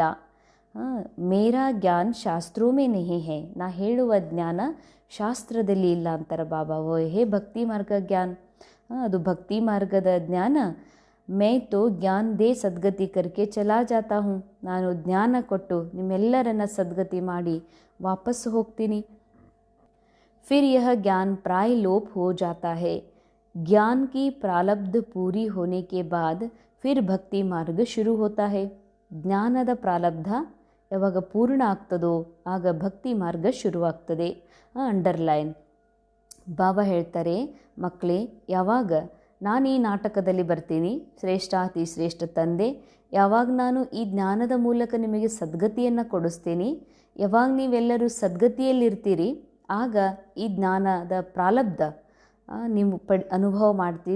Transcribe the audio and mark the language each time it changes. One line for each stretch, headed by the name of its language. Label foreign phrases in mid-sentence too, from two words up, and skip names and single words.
Hindi: मेरा ज्ञान शास्त्रों में नहीं है,
Kannada: ನಾ ಹೇಳುವ ಜ್ಞಾನ ಶಾಸ್ತ್ರದಲ್ಲಿ ಇಲ್ಲ ಅಂತಾರೆ ಬಾಬಾ.
Hindi: है भक्ति मार्ग ज्ञान,
Kannada: ಅದು ಭಕ್ತಿ ಮಾರ್ಗದ ಜ್ಞಾನ.
Hindi: मैं तो ज्ञान दे सद्गति करके चला जाता हूँ,
Kannada: ನಾನು ಜ್ಞಾನ ಕೊಟ್ಟು ನಿಮ್ಮೆಲ್ಲರನ್ನ ಸದ್ಗತಿ ಮಾಡಿ ವಾಪಸ್ ಹೋಗ್ತೀನಿ.
Hindi: फिर यह ज्ञान प्राय लोप हो जाता है. ज्ञान की प्रारब्ध पूरी होने के बाद फिर भक्ति मार्ग शुरू होता है.
Kannada: ಜ್ಞಾನದ ಪ್ರಾರಬ್ಧ ಯಾವಾಗ ಪೂರ್ಣ ಆಗ್ತದೋ ಆಗ ಭಕ್ತಿ ಮಾರ್ಗ ಶುರುವಾಗ್ತದೆ. ಅಂಡರ್ಲೈನ್. ಬಾಬಾ ಹೇಳ್ತಾರೆ, ಮಕ್ಕಳೇ, ಯಾವಾಗ ನಾನು ಈ ನಾಟಕದಲ್ಲಿ ಬರ್ತೀನಿ, ಶ್ರೇಷ್ಠಾತಿ ಶ್ರೇಷ್ಠ ತಂದೆ, ಯಾವಾಗ ನಾನು ಈ ಜ್ಞಾನದ ಮೂಲಕ ನಿಮಗೆ ಸದ್ಗತಿಯನ್ನು ಕೊಡಿಸ್ತೀನಿ, ಯಾವಾಗ ನೀವೆಲ್ಲರೂ ಸದ್ಗತಿಯಲ್ಲಿರ್ತೀರಿ, ಆಗ ಈ ಜ್ಞಾನದ ಪ್ರಾರಬ್ಧ ನೀವು ಅನುಭವ ಮಾಡ್ತೀರಿ.